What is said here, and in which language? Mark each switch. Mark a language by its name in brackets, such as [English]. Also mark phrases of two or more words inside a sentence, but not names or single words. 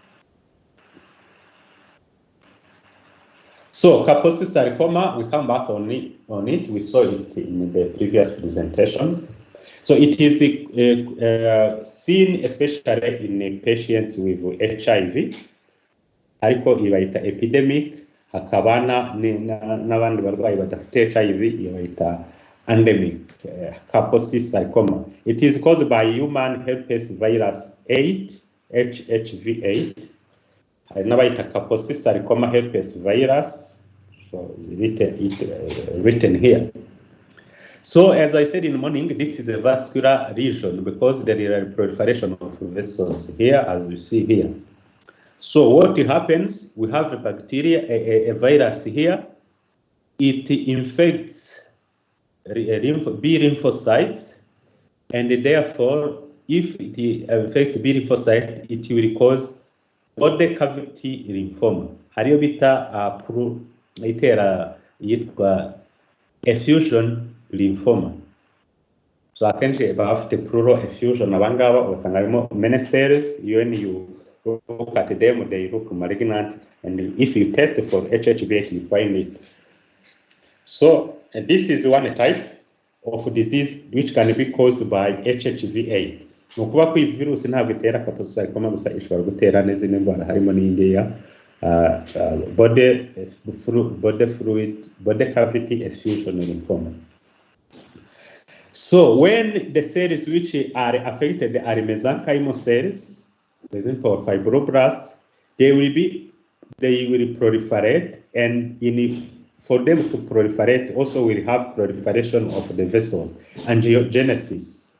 [English] So Kaposi sarcoma, we come back on it. We saw it in the previous presentation. So it is seen especially in patients with HIV. [Kinyarwanda] Ariko ibaita epidemic, hakabana n'abandi barwayi badafite HIV ibaita endemic, Kaposi sarcoma. [English] It is caused by human herpes virus 8, HHV8. [Kinyarwanda] Nabaita Kaposi sarcoma herpes virus. [English] So it's written here. So as I said in the morning, this is a vascular region because there is a proliferation of vessels here, as you see here. So what happens? We have a bacteria, a virus here. It infects B lymphocytes, and therefore, if it infects B lymphocyte, it will cause body cavity lymphoma. [Kinyarwanda] Hariyo bita itera yitwa [English] effusion lymphoma. [Kinyarwanda] So akenshi bafite [English] pleural effusion, [Kinyarwanda] abangaba usanga harimo [English] many cells. When you look at them, they look malignant, and if you test for HHV8, you find it. So this is one type of disease which can be caused by HHV8. [Kinyarwanda] Nukuba ko virus ntabwo itera Kaposi sarcoma gusa, ishobora gutera n'izindi ndwara harimo n'indiya [English] body cavity effusion lymphoma. So when the cells which are affected are mesenchymal cells, for example fibroblasts, they will proliferate, and for them to proliferate also will have proliferation of the vessels, angiogenesis.